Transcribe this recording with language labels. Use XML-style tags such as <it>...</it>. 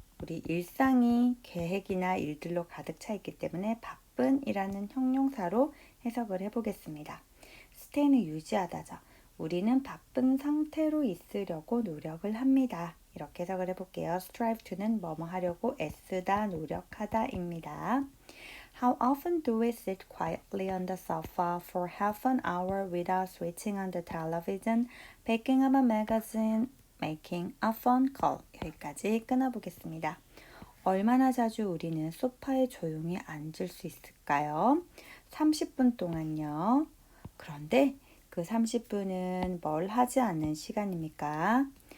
<ko>우리 일상이 계획이나 일들로 가득 차 있기 때문에 바쁜이라는 형용사로 해석을 해보겠습니다. stay는 유지하다죠. 우리는 바쁜 상태로 있으려고 노력을 합니다. 이렇게 해석을 해볼게요. strive to는 뭐뭐 하려고 애쓰다, 노력하다입니다.</ko> <en>How often do we sit quietly on the sofa for half an hour without switching on the television, picking up a magazine, making a phone call?</en> <ko>여기까지 끊어보겠습니다. 얼마나 자주 우리는 소파에 조용히 앉을 수 있을까요? 30분 동안요. 그런데 그 30분은 뭘 하지 않는 시간입니까?</ko>